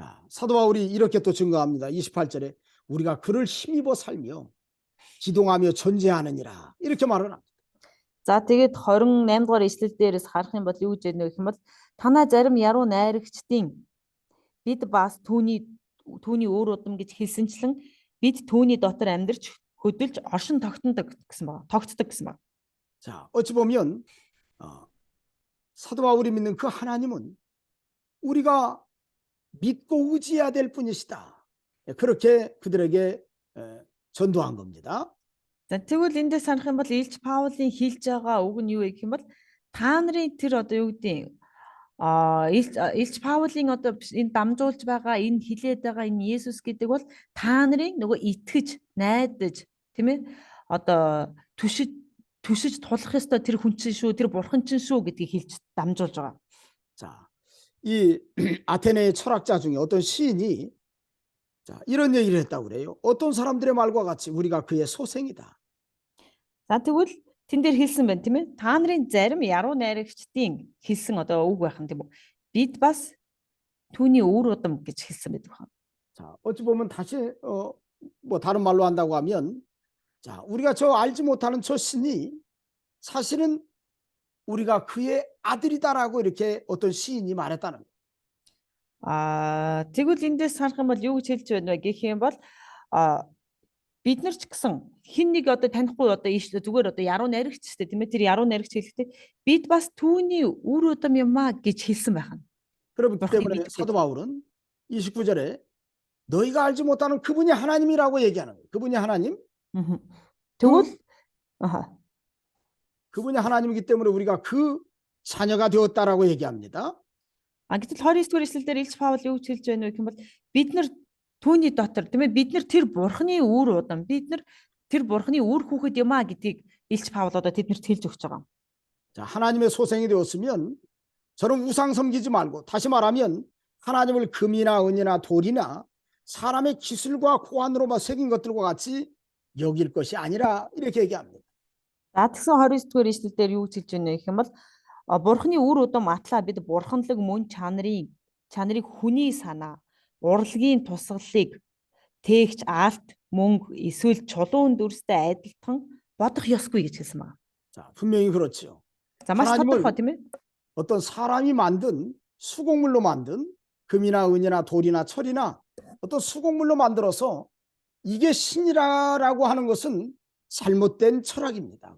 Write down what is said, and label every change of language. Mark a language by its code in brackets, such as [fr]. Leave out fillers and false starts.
[ko] 사도 바울이 이렇게 또 증거합니다. 28절에 우리가 그를 힘입어 살며 기동하며 존재하느니라 이렇게 말을 합니다. [mn] За тэгээд 28 дугаар ишлэл дээрээс харах юм бол юу гэж байна вэ гэх юм бол танаа зарим яруу найрагчдын бид бас түүний өөр удам гэж хэлсэнчлэн бид түүний дотор амьдарч хөдөлж оршин тогтдог гэсэн байна. [ko] 자, 어찌 보면 사도 바울이 믿는 그 하나님은 우리가 믿고 의지해야 될 분이시다. 그렇게 그들에게 전도한 겁니다. [mn] За тэгвэл эндээс санах юм бол Илч Паулын хэлж байгаа үг нь юу вэ гэх юм бол та нарын тэр одоо юу гэдэг Илч Паулын одоо энэ дамжуулж байгаа энэ хилээд байгаа энэ Есүс гэдэг бол та нарын нөгөө итгэж, найдаж, тийм ээ? Одоо түшиж тулах ёстой тэр хүн чинь шүү, тэр бурхан чинь шүү гэдгийг хэлж дамжуулж байгаа. [ko] 자, 이 아테네의 철학자 중에 어떤 시인이 자, 이런 얘기를 했다고 그래요. 어떤 사람들의 말과 같이 우리가 그의 소생이다. [mn] За тэгвэл тэн дээр хэлсэн байна тийм ээ. Та нарын зарим яруу найрагчдын хэлсэн одоо үг байх юм тийм үү? Бид бас түүний өөр удам гэж хэлсэн байдаг байна. [ko] 자, 어찌 보면 다시 뭐 다른 말로 한다고 하면 자, 우리가 저 알지 못하는 저 신이 사실은 우리가 그의 아들이다라고 이렇게 어떤 시인이 말했다는 거예요. [mn] Тэгвэл эндээс харах юм бол юу гэж хэлж байна вэ гэх юм бол бид нар ч гэсэн хин нэг одоо танихгүй одоо зүгээр одоо яруу найрагч ч тийм ээ, тэр яруу найрагч хэлэхдээ бид бас түүний үр удам юмаа гэж хэлсэн байна. [ko] 그렇기 그렇게 때문에 믿고 사도 바울은 29절에 너희가 알지 못하는 그분이 하나님이라고 얘기하는 거예요. 그분이 하나님? [mn] Тэгвэл [ko] 그분이 하나님이기 때문에 우리가 그 자녀가 되었다라고 얘기합니다. [mn] гэтэл 29-р эшлэлдэр Илч Паул юу гэж хэлж байна вэ гэх юм бол бид нар түүний дотор тийм ээ, бид нар тэр бурхны үр удам, бид нар тэр бурхны үр хүүхэд юм а гэдгийг Илч Паул одоо тэднэрт хэлж өгч байгаа. [ko] 자, 하나님의 소생이 되었으면 저는 우상 섬기지 말고, 다시 말하면 하나님을 금이나 은이나 돌이나 사람의 기술과 고안으로만 새긴 것들과 같이 여길 것이 아니라 이렇게 얘기합니다. [mn] За тэгсэн 29-р эшлэлдэр юу гэж хэлж байна гэх юм бол бурхны үр удам атлаа бид бурханлаг мөн чанарыг хүний санаа, урлагийн тусгалыг тээгч алт, мөнгө, эсвэл чулуун дүрстэй адилхан бодох ёсгүй гэж хэлсэн байна. [ko] 자, 분명히 그렇죠. [mn] За маш [ko] 하나님을 [mn] тодорхой тийм ээ. [ko] 어떤 사람이 만든 수곡물로 만든 금이나 은이나 돌이나 철이나 어떤 수곡물로 만들어서 이게 신이라고 하는 것은 잘못된 철학입니다.